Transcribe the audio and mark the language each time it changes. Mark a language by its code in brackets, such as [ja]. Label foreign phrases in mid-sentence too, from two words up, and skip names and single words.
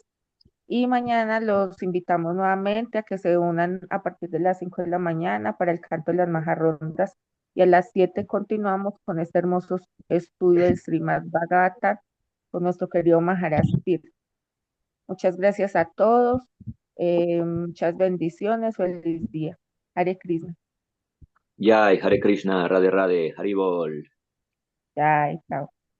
[es] Y mañana los invitamos nuevamente a que se unan a partir de las 5 de la mañana para el canto de las majarrondas. Y a las 7 continuamos con este hermoso estudio del Srimad Bhagavatam con nuestro querido Maharaj Tir. Muchas gracias a todos. Muchas bendiciones. Feliz día. Hare Krishna. [sa] Jai, Hare Krishna, Radhe Radhe, Haribol. [es] Jai, chao.